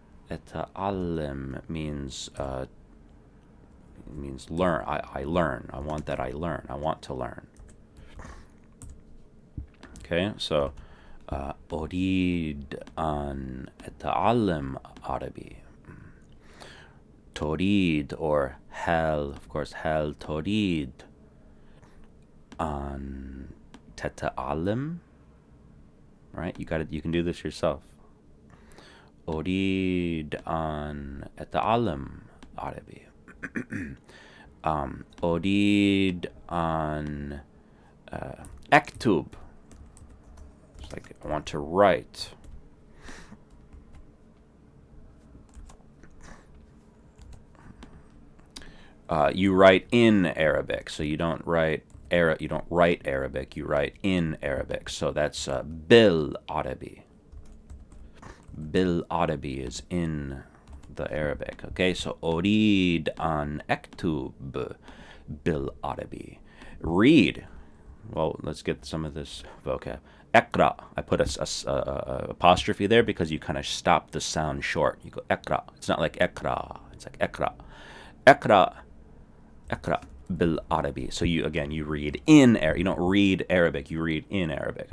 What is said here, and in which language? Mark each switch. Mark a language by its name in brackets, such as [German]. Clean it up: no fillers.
[Arabic] أتعلم [English] means learn. I learn. I want that I learn. I want to learn. Okay, so [Arabic] أريد أن أتعلم عربي. تريد, [English] or [Arabic] هل, [English] of course, [Arabic] هل تريد أن تتعلم? [English] Right? You can do this yourself. [Arabic] أريد أن أتعلم عربي. أريد أن أكتب. [English] It's like I want to write. You write in Arabic, so you don't write Arabic, you write in Arabic. So that's [Arabic] بالعربي. [English] بالعربي is in the Arabic. Okay, so [Arabic] أريد أن أكتب بالعربي. [English] Read. Well, let's get some of this vocab. [Arabic] اقرأ. [English] I put a apostrophe there because you kind of stop the sound short. You go [Arabic] اقرأ. [English] It's not like [Arabic] اقرأ. [English] It's like اقرأ. [Arabic] اقرأ. اقرأ بالعربي. [English] So you read in Arabic. You don't read Arabic. You read in Arabic.